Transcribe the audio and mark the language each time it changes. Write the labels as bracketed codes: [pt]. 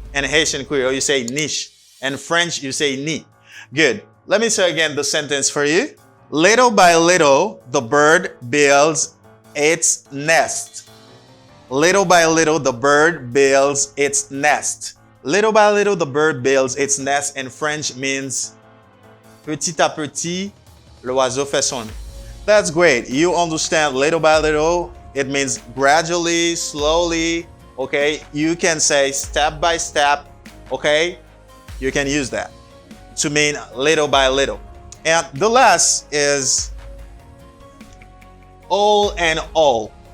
[en] In Haitian Creole, you say niche. In French, you say nid. Good. Let me say again the sentence for you. Little by little, the bird builds its nest. Little by little, the bird builds its nest. Little by little, the bird builds its nest in French means [fr] petit à petit, l'oiseau fait son. [en] That's great. You understand little by little. It means gradually, slowly, okay? You can say step by step, okay? You can use that to mean little by little. And the last is all and all.